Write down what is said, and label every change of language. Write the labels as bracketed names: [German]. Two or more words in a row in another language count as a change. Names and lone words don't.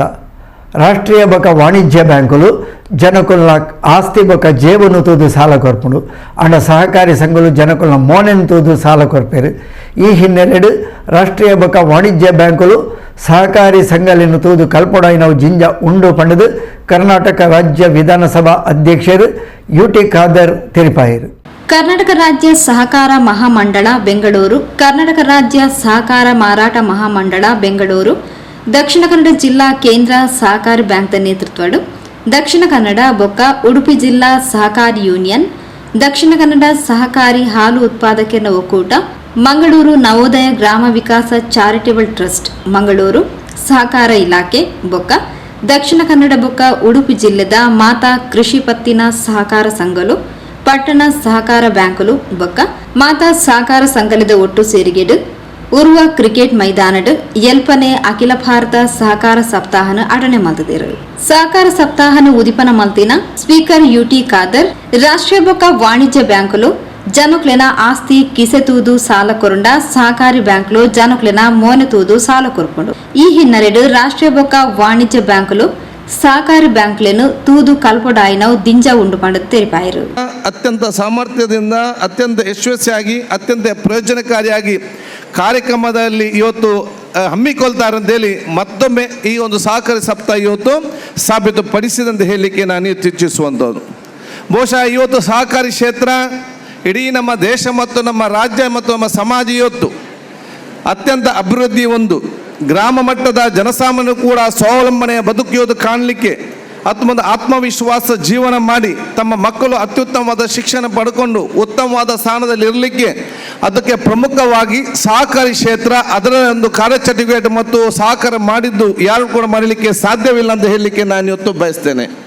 [Tulu] ರಾಷ್ಟ್ರೀಯ ಬೊಕ ವಾಣಿಜ್ಯ ಬ್ಯಾಂಕುಲು ಜನಕುಲ್ನ ಆಸ್ತಿ ಬೊಕ ಜೇಬುನು ತೂದು ಸಾಲ ಕೊರ್ಪುಂಡು. ಅಂಡ ಸಹಕಾರಿ ಸಂಘಲು ಜನಕುಲ್ನ ಮೋನೆನ್ ತೂದು ಸಾಲ ಕೊರ್ಪೇರು. ಈ ಹಿನ್ನೆಲೆಡು ರಾಷ್ಟ್ರೀಯ ಬೊಕ ವಾಣಿಜ್ಯ ಬ್ಯಾಂಕುಲು ಸಹಕಾರಿ ಸಂಘಲಿನ ತೂದು ಕಲ್ಪೊಡಾಯಿನವು ಜಿಂಜ ಉಂಡು ಪಂಡದು ಕರ್ನಾಟಕ ರಾಜ್ಯ ವಿಧಾನಸಭಾ ಅಧ್ಯಕ್ಷರು ಯುಟಿ ಖಾದರ್ ತಿಳಿಪಾಯಿರು. ಕರ್ನಾಟಕ ರಾಜ್ಯ ಸಹಕಾರ ಮಹಾಮಂಡಳ ಬೆಂಗಳೂರು, ಕರ್ನಾಟಕ ರಾಜ್ಯ ಸಹಕಾರ ಮಾರಾಟ ಮಹಾಮಂಡಳ ಬೆಂಗಳೂರು, ದಕ್ಷಿಣ ಕನ್ನಡ ಜಿಲ್ಲಾ ಕೇಂದ್ರ ಸಹಕಾರಿ ಬ್ಯಾಂಕ್ದ ನೇತೃತ್ವಡು ದಕ್ಷಿಣ ಕನ್ನಡ ಬೊಕ್ಕ ಉಡುಪಿ ಜಿಲ್ಲಾ ಸಹಕಾರಿ ಯೂನಿಯನ್, ದಕ್ಷಿಣ ಕನ್ನಡ ಸಹಕಾರಿ ಹಾಲು ಉತ್ಪಾದಕರ ಒಕ್ಕೂಟ, ಮಂಗಳೂರು ನವೋದಯ ಗ್ರಾಮ ವಿಕಾಸ ಚಾರಿಟೇಬಲ್ ಟ್ರಸ್ಟ್ ಮಂಗಳೂರು, ಸಹಕಾರ ಇಲಾಖೆ ಬೊಕ್ಕ ದಕ್ಷಿಣ ಕನ್ನಡ ಬೊಕ್ಕ ಉಡುಪಿ ಜಿಲ್ಲೆದ ಮಾತಾ ಕೃಷಿ ಪತ್ತಿನ ಸಹಕಾರ ಸಂಘಲು, ಪಟ್ಟಣ ಸಹಕಾರ ಬ್ಯಾಂಕುಲು ಬೊಕ್ಕ ಮಾತಾ ಸಹಕಾರ ಸಂಘಲದ ಒಟ್ಟು ಸೇರಿಗೆಡು ಉರ್ವ ಕ್ರಿಕೆಟ್ ಮೈದಾನಡ್ ಎಲ್ಪನೆ ಅಖಿಲ ಭಾರತ ಸಹಕಾರ ಸಪ್ತಾಹನ ಅಟನೆ ಮಲ್ತದೇರು. ಸಹಕಾರ ಸಪ್ತಾಹನ ಉದಿಪನ ಮಲ್ತಿನ ಸ್ಪೀಕರ್ ಯುಟಿ ಖಾದರ್ ರಾಷ್ಟ್ರೀಯ ಬೊಕ್ಕ ವಾಣಿಜ್ಯ ಬ್ಯಾಂಕುಲು ಜನಕ್ಲೆನ ಆಸ್ತಿ ಕಿಸೆ ತೂದು ಸಾಲ ಕೊರಂಡ ಸಹಕಾರಿ ಬ್ಯಾಂಕ್ಲು ಜನಕ್ಲೆನ ಮೋನೆ ತೂದು ಸಾಲ ಕೊರ್ಪುಂಡು. ಈ ಹಿನ್ನೆಲೆಡು ರಾಷ್ಟ್ರೀಯ ಬೊಕ್ಕ ವಾಣಿಜ್ಯ ಬ್ಯಾಂಕುಲು ಸಹಕಾರಿ ಬ್ಯಾಂಕ್ಲೇನು ತೂದು ಕಲ್ಪೊಡಾಯಿನವು ದಿಂಜ ಉಂಡು ಪಂಡ ತೆರಿಪಾಯಿರು. [Kannada] ಅತ್ಯಂತ ಸಾಮರ್ಥ್ಯದಿಂದ ಅತ್ಯಂತ ಯಶಸ್ವಿಯಾಗಿ ಅತ್ಯಂತ ಪ್ರಯೋಜನಕಾರಿಯಾಗಿ ಕಾರ್ಯಕ್ರಮದಲ್ಲಿ ಇವತ್ತು ಹಮ್ಮಿಕೊಳ್ತಾರೆ ಅಂತೇಳಿ ಮತ್ತೊಮ್ಮೆ ಈ ಒಂದು ಸಹಕಾರಿ ಸಪ್ತಾಹ ಇವತ್ತು ಸಾಬೀತುಪಡಿಸಿದಂತೆ ಹೇಳಲಿಕ್ಕೆ ನಾನು ಇಚ್ಛಿಸುವಂಥದ್ದು. ಬಹುಶಃ ಇವತ್ತು ಸಹಕಾರಿ ಕ್ಷೇತ್ರ ಇಡೀ ನಮ್ಮ ದೇಶ ಮತ್ತು ನಮ್ಮ ರಾಜ್ಯ ಮತ್ತು ನಮ್ಮ ಸಮಾಜ ಇವತ್ತು ಅತ್ಯಂತ ಅಭಿವೃದ್ಧಿ ಒಂದು ಗ್ರಾಮ ಮಟ್ಟದ ಜನಸಾಮಾನ್ಯರು ಕೂಡ ಸ್ವಾವಲಂಬನೆಯ ಬದುಕಿಯೋದು ಕಾಣಲಿಕ್ಕೆ ಒಂದು ಆತ್ಮವಿಶ್ವಾಸ ಜೀವನ ಮಾಡಿ ತಮ್ಮ ಮಕ್ಕಳು ಅತ್ಯುತ್ತಮವಾದ ಶಿಕ್ಷಣ ಪಡ್ಕೊಂಡು ಉತ್ತಮವಾದ ಸ್ಥಾನದಲ್ಲಿ ಇರಲಿಕ್ಕೆ ಅದಕ್ಕೆ ಪ್ರಮುಖವಾಗಿ ಸಹಕಾರಿ ಕ್ಷೇತ್ರ ಅದರ ಒಂದು ಕಾರ್ಯಚಟುವಟಿಕೆ ಮತ್ತು ಸಹಕಾರ ಮಾಡಿದ್ದು ಯಾರು ಕೂಡ ಮಾಡಲಿಕ್ಕೆ ಸಾಧ್ಯವಿಲ್ಲ ಅಂತ ಹೇಳಲಿಕ್ಕೆ ನಾನು ಇವತ್ತು ಬಯಸ್ತೇನೆ.